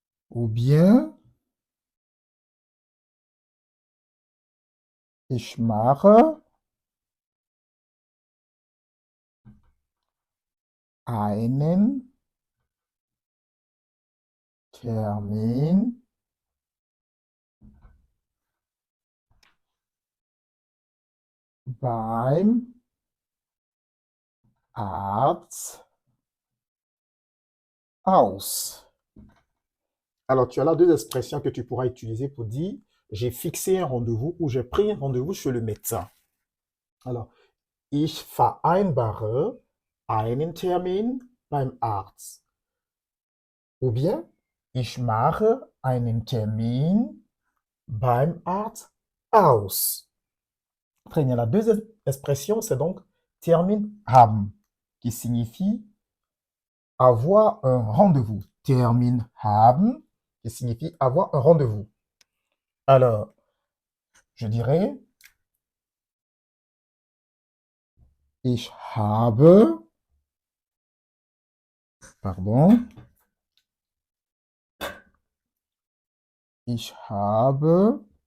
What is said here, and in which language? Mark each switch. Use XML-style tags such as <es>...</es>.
<fr>Ou bien,</fr> <de>ich mache einen Termin beim Arzt aus.</de> <fr>Alors, tu as là deux expressions que tu pourras utiliser pour dire j'ai fixé un rendez-vous ou j'ai pris un rendez-vous chez le médecin.</fr> <de>Alors, ich vereinbare einen Termin beim Arzt.</de> <fr>Ou bien,</fr> <de>ich mache einen Termin beim Arzt aus.</de> <fr>Très bien. La deuxième expression, c'est donc Termin haben, qui signifie avoir un rendez-vous. Termin haben, qui signifie avoir un rendez-vous. Alors, je dirais,</fr> <de>ich habe,</de> <fr>pardon, ich habe</fr>